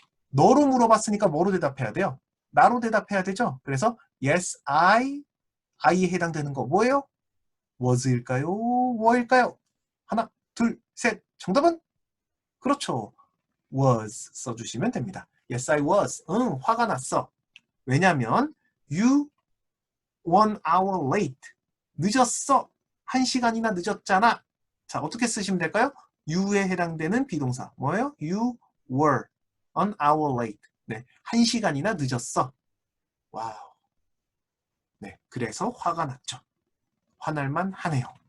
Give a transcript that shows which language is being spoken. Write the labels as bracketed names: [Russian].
[Korean] 너로 물어봤으니까 뭐로 대답해야 돼요? 나로 대답해야 되죠. 그래서 [English] yes, I [Korean] 에 해당되는 거 뭐예요? was일까요? were일까요? 하나, 둘, 셋. 정답은? 그렇죠. was 써주시면 됩니다. [English] Yes, I was. [Korean] 응, 화가 났어. 왜냐면 [English] you 1 hour late. [Korean] 늦었어. 1시간이나 늦었잖아. 자, 어떻게 쓰시면 될까요? you에 해당되는 비동사. 뭐예요? [English] You were 1 hour late. [Korean] 네, 1시간이나 늦었어. 와우. 네, 그래서 화가 났죠. 화날만 하네요.